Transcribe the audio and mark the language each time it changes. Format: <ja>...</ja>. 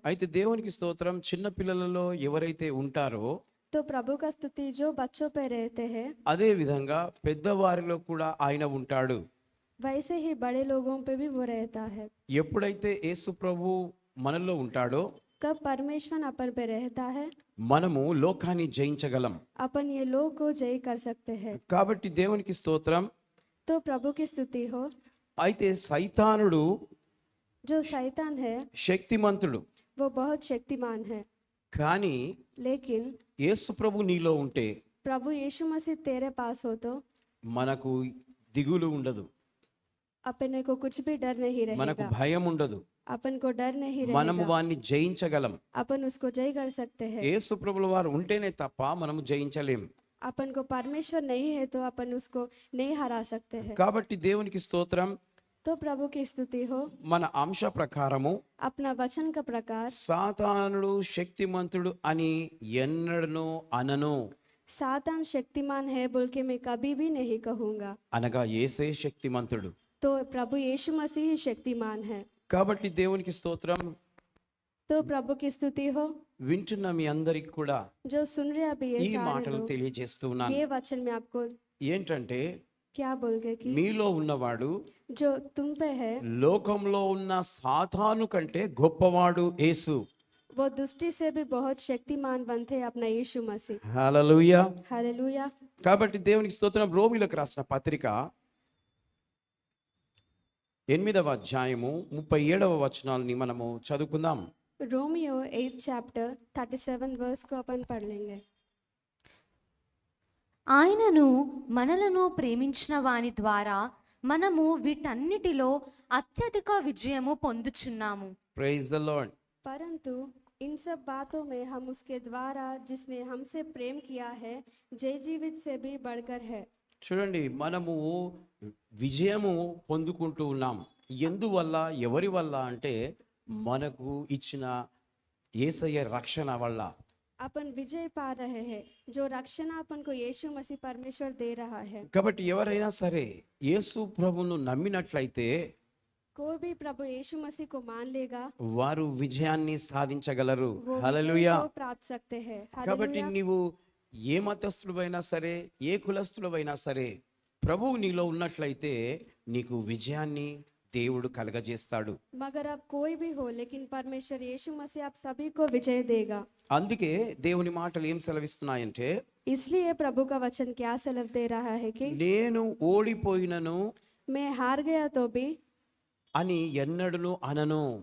<te>అయితే దేవునికి స్తోత్రం, చిన్న పిల్లలలో ఎవరైతే ఉంటారో</te> <hi>तो प्रभु का स्तुति जो बच्चों पे रहते हैं,</hi> <te>అదే విధంగా పెద్దవారిలో కూడా ఆయన ఉంటాడు.</te> <hi>वैसे ही बड़े लोगों पे भी वो रहता है.</hi> <te>ఎప్పుడైతే యేసు ప్రభు మనలో ఉంటాడో</te> <hi>कब परमेश्वर अपन पे रहता है,</hi> <te>మనము లోకాన్ని జయించగలం.</te> <hi>अपन ये लोग को जय कर सकते हैं.</hi> <te>కాబట్టి దేవునికి స్తోత్రం.</te> <hi>तो प्रभु की स्तुति हो.</hi> <te>అయితే సైతానుడు</te> <hi>जो शैतान है</hi> <te>శక్తిమంతుడు,</te> <hi>वो बहुत शक्तिमान है,</hi> <te>కానీ</te> <hi>लेकिन</hi> <te>యేసు ప్రభు నీలో ఉంటే</te> <hi>प्रभु यीशु मसीह तेरे पास हो तो</hi> <te>మనకు దిగులు ఉండదు,</te> <hi>अपने को कुछ भी डर नहीं</hi> <te>మనకు</te> <hi>रहेगा.</hi> <te>భయం ఉండదు.</te> <hi>अपन को डर नहीं</hi> <te>మనము</te> <hi>रहेगा.</hi> <te>వాన్ని జయించగలం.</te> <hi>अपन उसको जय कर सकते हैं.</hi> <te>యేసు ప్రభుల వారు ఉంటేనే తప్ప మనము జయించలేం.</te> <hi>अपन को परमेश्वर नहीं है तो अपन उसको नहीं हरा सकते हैं.</hi> <te>కాబట్టి దేవునికి స్తోత్రం.</te> <hi>तो प्रभु की स्तुति हो.</hi> <te>మన అంశ ప్రకారము</te> <hi>अपना वचन का प्रकार</hi> <te>సాతానుడు శక్తిమంతుడు అని ఎన్నడను అనను.</te> <hi>सातान शक्तिमान है बोल के मैं कभी भी नहीं कहूंगा.</hi> <te>అనగా యేసే శక్తిమంతుడు.</te> <hi>तो प्रभु यीशु मसीह ही शक्तिमान है.</hi> <te>కాబట్టి దేవునికి స్తోత్రం.</te> <hi>तो प्रभु की स्तुति हो.</hi> <te>వింటున్న మీ అందరికి కూడా</te> <hi>जो सुन रहे अभी</hi> <te>ఈ</te> <hi>ये सारे</hi> <te>మాటలు</te> <hi>लोग,</hi> <te>తెలియజేస్తున్నాను.</te> <hi>ये वचन में आपको</hi> <te>ఏంటంటే</te> <hi>क्या बोल गए कि</hi> <te>మీలో ఉన్నవాడు</te> <hi>जो तुम पे है</hi> <te>లోకంలో ఉన్న సాతాను కంటే గొప్పవాడు యేసు.</te> <hi>वो दुष्टि से भी बहुत शक्तिमान बनते हैं अपना यीशु मसीह.</hi> <te>హల్లెలూయా.</te> <hi>हालेलुया.</hi> <te>కాబట్టి దేవునికి స్తోత్రం. రోమీయులకు రాసిన పత్రిక 8వ అధ్యాయము 37వ వచనాలని మనము చదువుకుందాం.</te> <hi>रोमियो 8 चैप्टर 37 वर्स को अपन पढ़ लेंगे.</hi> <te>ఆయనను మనలను ప్రేమించిన వాని ద్వారా మనము వీటన్నిటిలో అత్యధిక విజయము పొందుచున్నాము.</te> <en>Praise the Lord.</en> <hi>परंतु इन सब बातों में हम उसके द्वारा जिसने हमसे प्रेम किया है जय जीवित से भी बढ़कर है.</hi> <te>చూడండి, మనము విజయము పొందుకుంటూ ఉన్నాం. ఎందువల్ల, ఎవరి వల్ల అంటే మనకు ఇచ్చిన యేసయ్య రక్షణ వల్ల.</te> <hi>अपन विजय पा रहे हैं जो रक्षण अपन को यीशु मसीह परमेश्वर दे रहा है.</hi> <te>కాబట్టి ఎవరైనా సరే యేసు ప్రభును నమ్మినట్లయితే</te> <hi>कोई भी प्रभु यीशु मसीह को मान लेगा</hi> <te>వారు విజయాన్ని సాధించగలరు.</te> <hi>वो</hi> <te>హల్లెలూయా.</te> <hi>विजय को प्राप्त सकते हैं.</hi> <te>కాబట్టి</te> <hi>हालेलुया.</hi> <te>నీవు ఏ మతస్థుడైనా సరే, ఏ కులస్థుడైనా సరే, ప్రభువు నీలో ఉన్నట్లయితే నీకు విజయాన్ని దేవుడు కలగజేస్తాడు.</te> <hi>मगर अब कोई भी हो लेकिन परमेश्वर यीशु मसीह आप सभी को विजय देगा.</hi> <te>అందుకే దేవుని మాటలు ఏం సెలవిస్తున్నాయంటే,</te> <hi>इसलिए प्रभु का वचन क्या सलव दे रहा है कि</hi> <te>నేను ఓడిపోయినను</te> <hi>मैं हार गया तो भी,</hi> <te>అని ఎన్నడను అనను.</te>